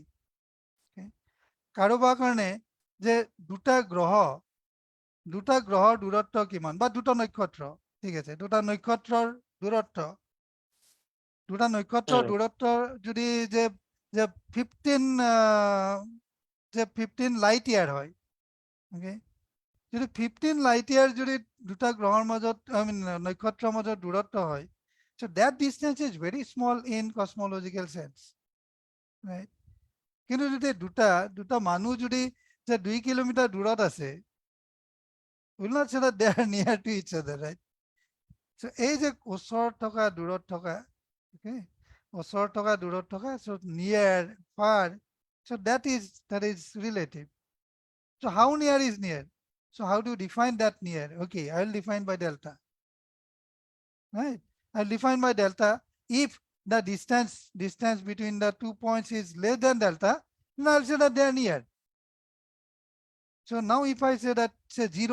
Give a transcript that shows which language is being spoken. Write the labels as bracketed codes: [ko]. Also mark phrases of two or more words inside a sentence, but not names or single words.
[as] কাৰোবাৰ কাৰণে যে দুটা গ্ৰহৰ দূৰত্ব কিমান, বা দুটা নক্ষত্ৰ, ঠিক আছে, দুটা নক্ষত্ৰৰ দূৰত্ব যদি যে যে 15 [en] light year [as] হয় ওকে যদি 15 [en] light year [as] যদি দুটা গ্ৰহৰ মাজত নক্ষত্ৰৰ মাজত দূৰত্ব হয় [en] so that distance is very small in cosmological sense right [as] কিন্তু যদি দুটা মানুহ যদি যে 2 কিলোমিটাৰ দূৰত আছে [en] will not say that they are near to each other right so [as] এই যে ওচৰত থকা দূৰত থকা [en] okay [as] ওচৰত থকা দূৰত থকা [en] so near far so that is relative so how near is near so how do you define that near okay I will define by delta right I'll define by delta if the distance between the 2 points is less than delta then I'll say that they are near so now if I say that say 0